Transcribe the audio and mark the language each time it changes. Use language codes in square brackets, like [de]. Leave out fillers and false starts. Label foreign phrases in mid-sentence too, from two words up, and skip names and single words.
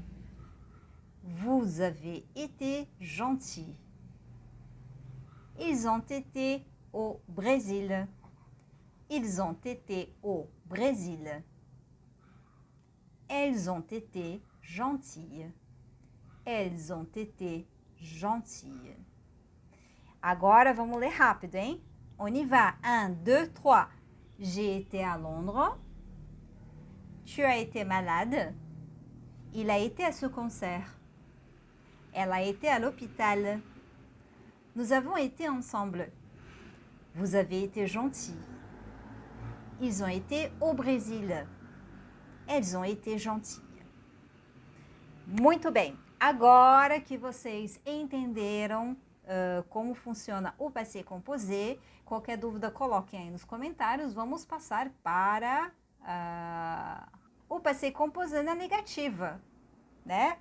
[fr] Vous avez été gentil. Ils ont été au Brésil. Ils ont été au Brésil. Elles ont été gentilles. Elles ont été gentilles. [pt] Agora, vamos ler rápido, hein? [fr] On y va. 1, 2, 3. J'ai été à Londres. Tu as été malade. Il a été à ce concert. Elle a été à l'hôpital. Nous avons été ensemble. Vous avez été gentil. Ils ont été au Brésil. Elles ont été gentilles. [pt] Muito bem. Agora que vocês entenderam como funciona o [fr] passé composé, [pt] qualquer dúvida coloquem aí nos comentários. Vamos passar para o [fr] passé composé [pt] na negativa, né?